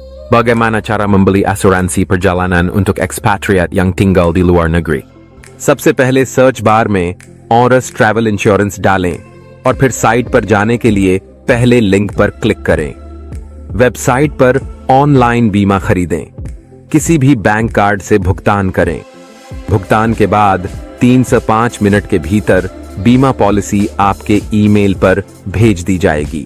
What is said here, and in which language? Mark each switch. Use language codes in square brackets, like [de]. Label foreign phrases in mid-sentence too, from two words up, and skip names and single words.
[id] Bagaimana cara membeli asuransi perjalanan untuk expatriat yang tinggal di luar negeri? [hi] सबसे पहले सर्च बार में ऑनरस [en] travel insurance [hi] डालें और फिर साइट पर जाने के लिए पहले लिंक पर क्लिक करें। वेबसाइट पर ऑनलाइन बीमा खरीदें। किसी भी [en] bank card [hi] से भुगतान करें। भुगतान के बाद 3 से 5 मिनट के भीतर बीमा पॉलिसी आपके ईमेल पर भेज दी जाएगी।